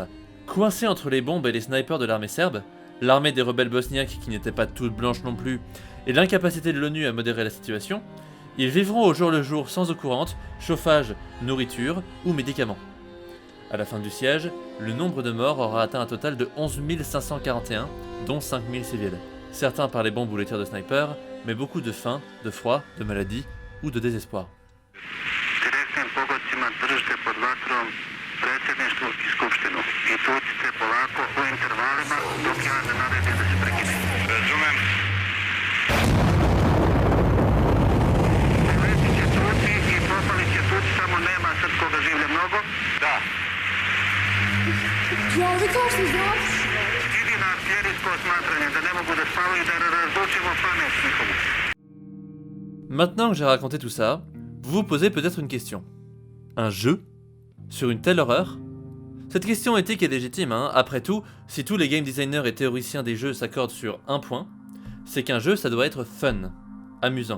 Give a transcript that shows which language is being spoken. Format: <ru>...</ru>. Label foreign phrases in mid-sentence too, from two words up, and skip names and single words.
<fr>Coincés entre les bombes et les snipers de l'armée serbe, l'armée des rebelles bosniaques qui n'était pas toute blanche non plus, et l'incapacité de l'ONU à modérer la situation, ils vivront au jour le jour sans eau courante, chauffage, nourriture ou médicaments. À la fin du siège, le nombre de morts aura atteint un total de 11 541, dont 5 000 civils. Certains par les bombes ou les tirs de sniper, mais beaucoup de faim, de froid, de maladie ou de désespoir.</fr> <sr>Držite pod vatrom predsjedništvo i skupštinu i tucite polako u intervalima dok ja ne naredim da se prekine. Razumem. Poleti će tuci i popali će tuci, samo nema srpskoga življa mnogo. Da. Idi na artiljerijsko smatranje da ne mogu da spavaju da razlučimo pamet njihovu.</sr> <fr>Maintenant que j'ai raconté tout ça, vous vous posez peut-être une question. Un jeu sur une telle horreur? Cette question éthique est légitime, hein. Après tout, si tous les</fr> <en>game designers</en> <fr>et théoriciens des jeux s'accordent sur un point, c'est qu'un jeu ça doit être fun, amusant.</fr>